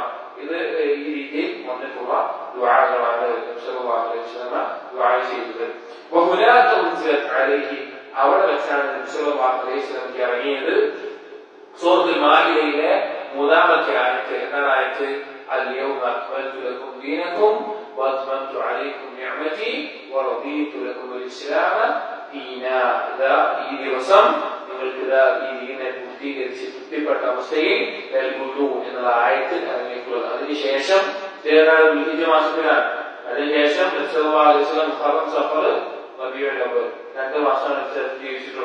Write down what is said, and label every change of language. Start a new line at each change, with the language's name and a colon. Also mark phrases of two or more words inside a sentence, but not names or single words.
Malayalam: ഇത് ഈ രീതിയിൽ വന്നിട്ടുള്ള ദുആകളാണ് നബി
Arabic: صلى الله عليه وسلم
Malayalam: ദുആ ചെയ്തത്.
Arabic: وهناك أنزلت عليه
Malayalam: അവിടെ വെച്ചാണ് നബി
Arabic: صلى الله عليه وسلم
Malayalam: ഇറങ്ങിയത്. സൂറത്തുൽ മാഇദയിലെ മൂന്നാമത്തെ ആയത്ത് എന്നാണ് ആയത്ത്
Arabic: اليوم أكملت لكم دينكم وأتممت عليكم نعمتي ورضيت لكم الإسلام دينا.
Malayalam: ഇതാ ഈ ദിവസം നിങ്ങൾക്ക് ഇതാ ഈ ദീനെ പൂർത്തീകരിച്ച് തൃപ്തിപ്പെട്ട അവസ്ഥയിൽ നൽകുന്നു എന്നുള്ള ആയത്ത് ഇറങ്ങിയിട്ടുള്ളത്. അതിനുശേഷം മാസത്തിലാണ്. അതിനുശേഷം മുഹറം സഫർ റബീഉൽ അവ്വൽ 2 മാസമാണ് ജീവിച്ചിട്ടുള്ളൂ.